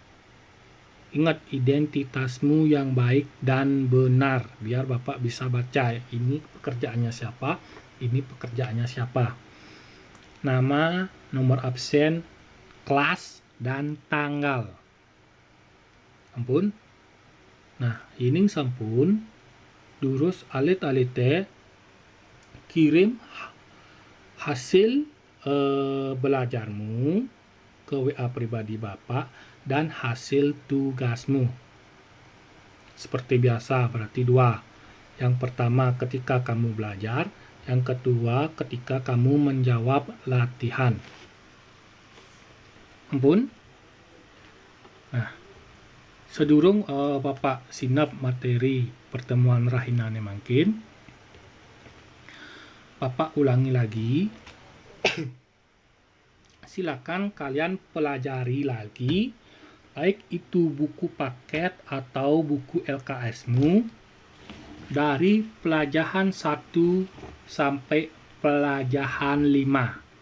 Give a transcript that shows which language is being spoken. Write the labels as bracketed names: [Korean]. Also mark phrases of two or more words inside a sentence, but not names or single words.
[Indonesian] Ingat, identitasmu yang baik dan benar, biar Bapak bisa baca. Ini pekerjaannya siapa, ini pekerjaannya siapa. Nama, nomor absen, kelas, dan tanggal. Ampun. Nah, ini sampun. [Balinese] Durus alit-alite [Indonesian] kirim hasil belajarmu ke WA pribadi Bapak dan hasil tugasmu. Seperti biasa, berarti 2. Yang pertama ketika kamu belajar, yang kedua ketika kamu menjawab latihan. Ampun. [Balinese] Nah, sedurung Bapak sinap materi pertemuan rahinane mangkin, [Indonesian] Bapak ulangi lagi. Silakan kalian pelajari lagi, baik itu buku paket atau buku LKS-mu, dari pelajaran 1 sampai pelajaran 5.